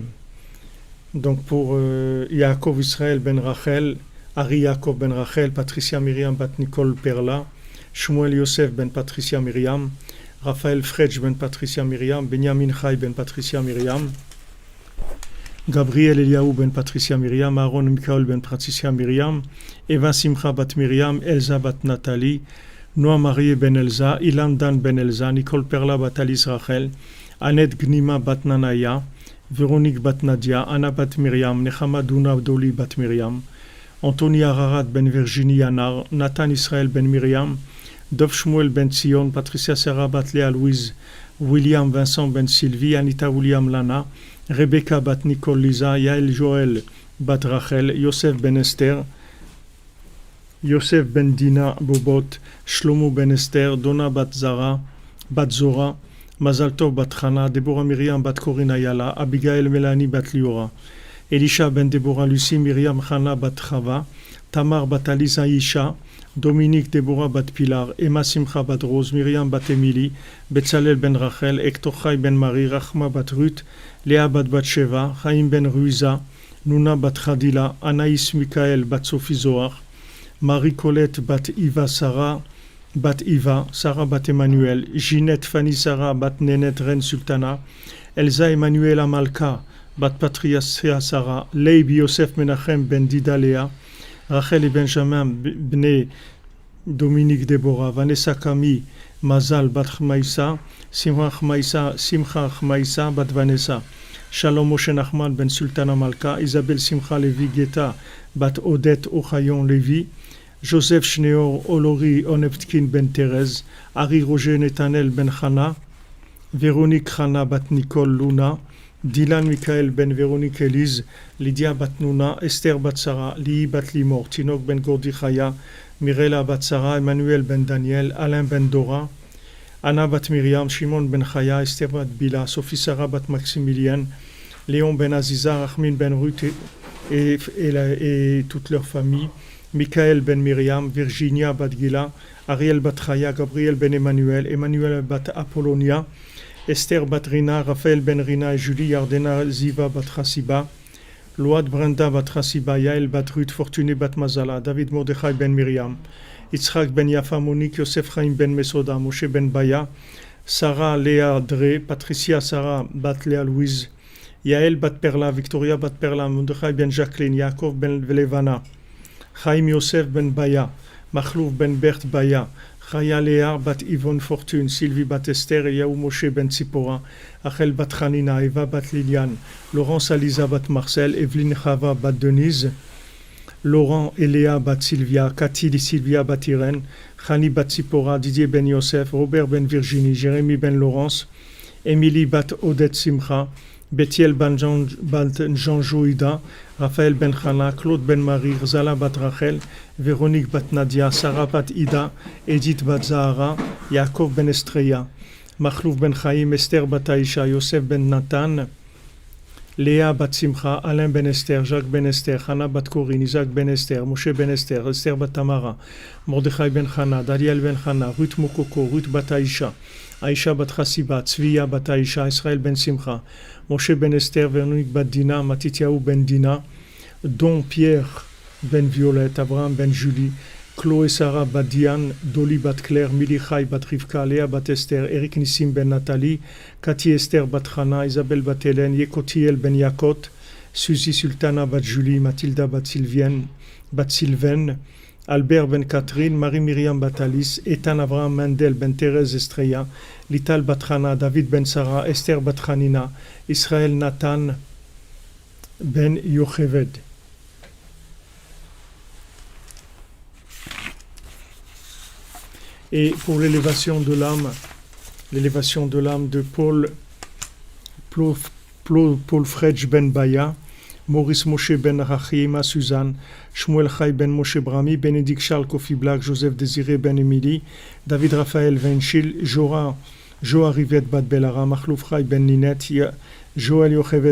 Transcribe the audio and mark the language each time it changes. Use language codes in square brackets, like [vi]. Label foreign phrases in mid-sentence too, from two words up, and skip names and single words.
[fr] Donc pour Yaakov Israël ben Rachel, Ari Yaakov ben Rachel, Patricia Myriam bat Nicole Perla, Shmuel Yosef ben Patricia Myriam, Raphaël Fredj ben Patricia Myriam, Benjamin Chai ben Patricia Myriam, Gabriel Eliaou ben Patricia Myriam, Aaron Mikael ben Patricia Myriam, Eva Simcha bat Myriam, Elsa bat Nathalie, Noah Marie ben Elsa, Ilan Dan ben Elsa, Nicole Perla bat Alice Rachel, Annette Gnima bat Nanaya, Véronique bat Nadia, Anna bat Myriam, Nechama Duna Doli bat Myriam, Anthony Ararat ben Virginie Yanar, Nathan Israël ben Myriam, Dov Shmuel ben Sion, Patricia Sarah bat Léa Louise, William Vincent ben Sylvie, Anita William Lana, Rebecca bat Nicole Lisa, Yael Joël bat Rachel, Yosef ben Esther, Yosef ben Dina Bobot, Shlomo ben Esther, Donna bat Zara, bat Zora, Mazal Tov bat Chana, Deborah Myriam bat Corinne Ayala, Abigail Melanie bat Liora, Elisha ben Deborah Lucie, Myriam Chana bat Chava, Tamar bat Alisa Isha, Dominique Deborah bat Pilar, Emma Simcha bat Rose, Myriam bat Emily, Betzalel ben Rachel, Hector Chai ben Marie, Rachma bat Ruth, Léa bat Batsheva, Chaim ben Ruiza, Nuna bat Khadila, Anaïs Mikael bat Sophie Zohar, Marie-Colette bat Iva Sarah, bat Iva, Sarah bat Emmanuel, Ginette Fanny Sarah bat Nenet Ren Sultana, Elsa Emmanuel Amalka bat Patricia Sarah, Leib Yosef Menachem ben Dida Léa, Rachel et Benjamin bne Dominique Deborah, Vanessa Camille, Mazal bat Chmaïsa, Simcha Chmaïsa bat Vanessa, Shalom Moshe Nachman ben Sultana Malka, Isabelle Simcha Levi Geta bat Odette Ochayon Levi, Joseph Shneor Olori Oneptkin ben Thérèse, Harry Roger Netanel ben Chana, Véronique Chana bat Nicole Luna, Dylan Michael ben Véronique Elise, Lydia bat Nuna, Esther bat Sarah, Li bat Limor, Tinok ben Gordi Chaya, Mirela bat Sarah, Emmanuel ben Daniel, Alain ben Dora, Anna bat Myriam, Shimon ben Chaya, Esther bat Bila, Sophie Sarah bat Maximilien, Léon ben Aziza, Rachmin ben Ruth et toute leur famille, Michael ben Myriam, Virginia bat Gila, Ariel bat Chaya, Gabriel ben Emmanuel, Emmanuel bat Apollonia, Esther bat Rina, Raphaël ben Rina et Julie, Yardena Ziva bat Chassiba, Load Brenda bat Chassiba, Yael bat Ruth, Fortuné bat Mazala, David Mordechai ben Myriam, Yitzhak ben Yafa, Monique, Yosef Chaim ben Mesoda, Moshe ben Baya, Sarah Léa Dre, Patricia Sarah bat Léa Louise, Yael bat Perla, Victoria bat Perla, Mordechai ben Jacqueline, Yaakov ben Levana, Chaim Yosef ben Baya, Machlouf ben Bert Baya, Chaya Léa bat Yvonne Fortune, Sylvie bat Esther, Eliaou Moshe ben Tzipora, Achel bat Chanina, Eva bat Liliane, Laurence Aliza bat Marcel, Evelyne Chava bat Denise, Laurent et Léa bat Sylvia, Cathy Sylvia bat Irène, Chani bat Tzipora, Didier ben Yosef, Robert ben Virginie, Jérémy ben Laurence, Émilie bat Odette Simcha, Bethiel ben Jean Jouida, Raphaël ben Chana, Claude ben Marie, Zala bat Rachel, Véronique bat Nadia, Sarah bat Ida, Edith bat Zahara, Yaakov ben Estreya, Machlouf ben Chaim, Esther bat Aïcha, Yosef ben Nathan, Léa bat Simcha, Alain ben Esther, Jacques ben Esther, Hana bat Corinne, Isaac ben Esther, Moshe ben Esther, Esther bat Tamara, Mordechai ben Chana, Daniel ben Chana, Ruth Mokoko, Ruth bat Aïcha, Aïcha bat Chassiba, Tzviya bat Aïcha, Israël ben Simcha, Moshe ben Esther, Véronique bat Dina, Matityahu ben Dina, Don Pierre ben Violette, Abraham ben Julie, Chloé Sarah bat Diane, Dolly bat Claire, Milichai bat Rivka, Léa bat Esther, Eric Nissim ben Nathalie, Cathy Esther bat Chana, Isabelle bat Hélène, Yekotiel ben Yakot, Suzy Sultana bat Julie, Mathilda bat Sylvaine, Albert ben Catherine, Marie-Myriam bat Alice, Ethan Abraham Mendel ben Thérèse Estreya, Lital bat Chana, David ben Sarah, Esther bat Chanina, Israël Nathan ben Yocheved. Et pour l'élévation de l'âme de Paul Fredj ben Baya, Maurice Moshe ben Rachima Suzanne, Shmuel Chai ben Moshe Brami, Bénédicte Charles Kofi Black, Joseph Désiré ben Émilie, David Raphaël Venchil, Jora Joa Rivet bat Belara, Machlouf Chai ben Ninet, Joël Yochevet